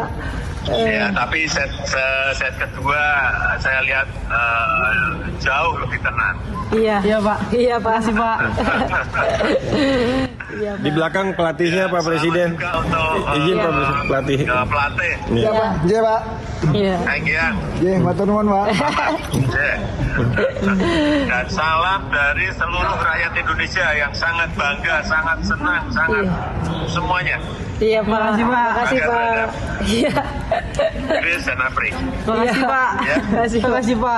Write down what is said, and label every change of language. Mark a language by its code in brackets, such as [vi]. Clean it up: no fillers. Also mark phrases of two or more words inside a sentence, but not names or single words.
[id] Ya, tapi set kedua saya lihat jauh lebih tenang. Iya Pak. Iya Pak. Kasih Pak. Di belakang pelatihnya Pak Presiden. Izin Pak Pelatih. Pelatih. Iya Pak. Iya Pak. Iya. Enggian. Iya, [jv] matur nuwun Pak. [id] Dan salam dari seluruh rakyat Indonesia yang sangat bangga, sangat senang, sangat semuanya. Iya Pak. Makasih Pak. Makasih Pak. Iya. Chris dan Apri. Makasih Pak. Makasih Pak.